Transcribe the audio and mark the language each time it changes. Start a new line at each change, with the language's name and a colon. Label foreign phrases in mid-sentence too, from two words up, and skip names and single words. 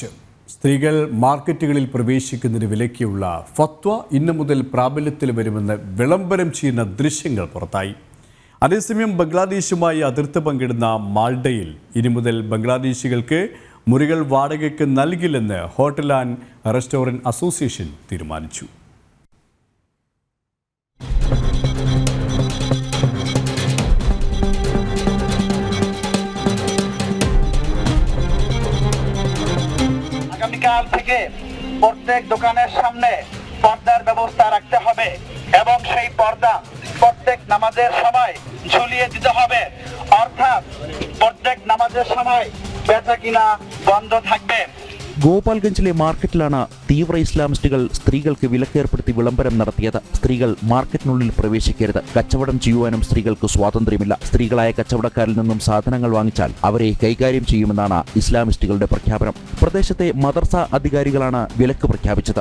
Malayalam: സ്ത്രീകൾ മാർക്കറ്റുകളിൽ പ്രവേശിക്കുന്നതിന് വിലക്കിയുള്ള ഫത്വ ഇന്നു മുതൽ പ്രാബല്യത്തിൽ വരുമെന്ന് വിളംബരം ചെയ്യുന്ന ദൃശ്യങ്ങൾ പുറത്തായി. അതേസമയം ബംഗ്ലാദേശുമായി അതിർത്തി പങ്കിടുന്ന മാൾഡയിൽ ഇനി മുതൽ ബംഗ്ലാദേശികൾക്ക് മുറികൾ വാടകയ്ക്ക് നൽകില്ലെന്ന്
English: hotel and restaurant association
Malayalam: തീരുമാനിച്ചു.
Bangla: আগামীকাল থেকে প্রত্যেক দোকানের সামনে পর্দার ব্যবস্থা রাখতে হবে এবং সেই পর্দা প্রত্যেক নামাজের সময় ঝুলিয়ে দিতে হবে। অর্থাৎ প্রত্যেক নামাজের সময় বেচা কিনা বন্ধ থাকবে।
Malayalam: ഗോപാൽഗഞ്ചിലെ മാർക്കറ്റിലാണ് തീവ്ര ഇസ്ലാമിസ്റ്റുകൾ സ്ത്രീകൾക്ക് വിലക്കേർപ്പെടുത്തി വിളംബരം നടത്തിയത്. സ്ത്രീകൾ മാർക്കറ്റിനുള്ളിൽ പ്രവേശിക്കരുത്, കച്ചവടം ചെയ്യുവാനും സ്ത്രീകൾക്ക് സ്വാതന്ത്ര്യമില്ല. സ്ത്രീകളായ കച്ചവടക്കാരിൽ നിന്നും സാധനങ്ങൾ വാങ്ങിച്ചാൽ അവരെ കൈകാര്യം ചെയ്യുമെന്നാണ് ഇസ്ലാമിസ്റ്റുകളുടെ പ്രഖ്യാപനം. പ്രദേശത്തെ മദർസ അധികാരികളാണ് വിലക്ക് പ്രഖ്യാപിച്ചത്.